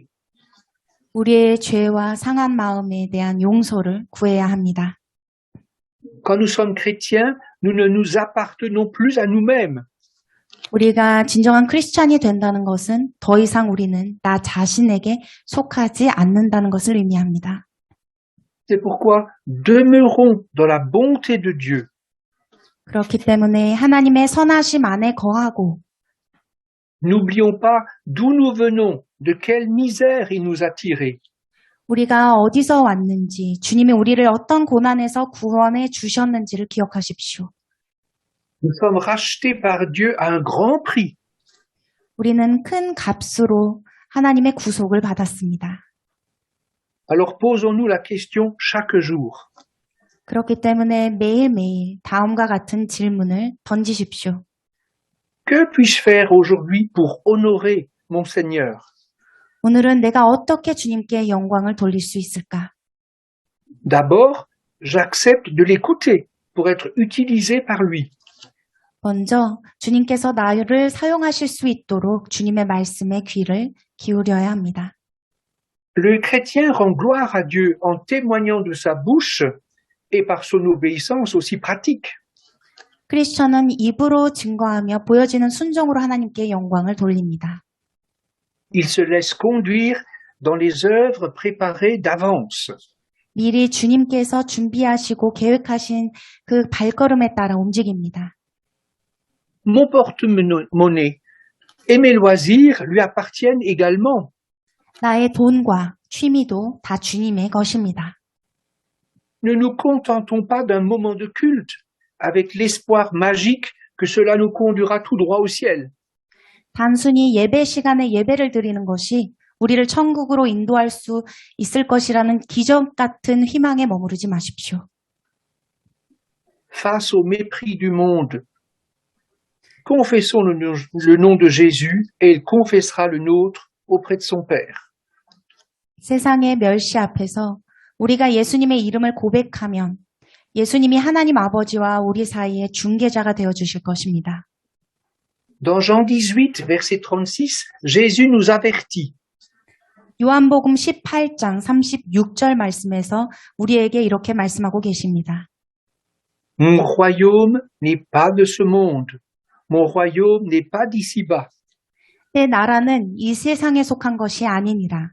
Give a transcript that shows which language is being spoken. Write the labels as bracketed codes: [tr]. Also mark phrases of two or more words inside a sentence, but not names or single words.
[ko] 우리의 죄와 상한 마음에 대한 용서를 구해야 합니다. [fr] Quand nous sommes chrétiens, nous ne nous appartenons plus à nous-mêmes. [ko] 우리가 진정한 크리스찬이 된다는 것은 더 이상 우리는 나 자신에게 속하지 않는다는 것을 의미합니다. [fr] C'est pourquoi demeurons dans la bonté de Dieu. [ko] 그렇기 때문에 하나님의 선하심 안에 거하고 [fr] N'oublions pas d'où nous venons, de quelle misère il nous a tirés. [ko] 우리가 어디서 왔는지, 주님이 우리를 어떤 고난에서 구원해 주셨는지를 기억하십시오. [fr] Nous sommes rachetés par Dieu à un grand prix. [ko] 우리는 큰 값으로 하나님의 구속을 받았습니다. [fr] Alors posons-nous la question chaque jour. [ko] 그렇기 때문에 매일매일 다음과 같은 질문을 던지십시오. [fr] Que puis-je faire aujourd'hui pour honorer mon Seigneur? [ko] 오늘은 내가 어떻게 주님께 영광을 돌릴 수 있을까? [fr] D'abord, j'accepte de l'écouter pour être utilisé par lui. [ko] 먼저 주님께서 나를 사용하실 수 있도록 주님의 말씀에 귀를 기울여야 합니다. [fr] Le chrétien rend gloire à Dieu en témoignant de sa bouche et par son obéissance aussi pratique. [ko] 크리스천은 입으로 증거하며 보여지는 순종으로 하나님께 영광을 돌립니다. [fr] Il se laisse conduire dans les œuvres préparées d'avance. [ko] 미리 주님께서 준비하시고 계획하신 그 발걸음에 따라 움직입니다. [fr] Mon porte-monnaie et mes loisirs lui appartiennent également. [ko] 나의 돈과 취미도 다 주님의 것입니다. [fr] Ne nous contentons pas d'un moment de culte avec l'espoir magique que cela nous conduira tout droit au ciel. [ko] 단순히 예배 시간에 예배를 드리는 것이 우리를 천국으로 인도할 수 있을 것이라는 기적 같은 희망에 머무르지 마십시오. [fr] Face au mépris du monde, confessons le nom de Jésus et il confessera le nôtre auprès de son Père. [ko] 세상의 멸시 앞에서 우리가 예수님의 이름을 고백하면 예수님이 하나님 아버지와 우리 사이의 중개자가 되어주실 것입니다. [fr] Dans Jean 18, verset 36, Jésus nous avertit. [ko] 요한복음 18장 36절 말씀에서 우리에게 이렇게 말씀하고 계십니다. [fr] Mon royaume n'est pas de ce monde. Mon royaume n'est pas d'ici-bas. [ko] 내 나라는 이 세상에 속한 것이 아니니라.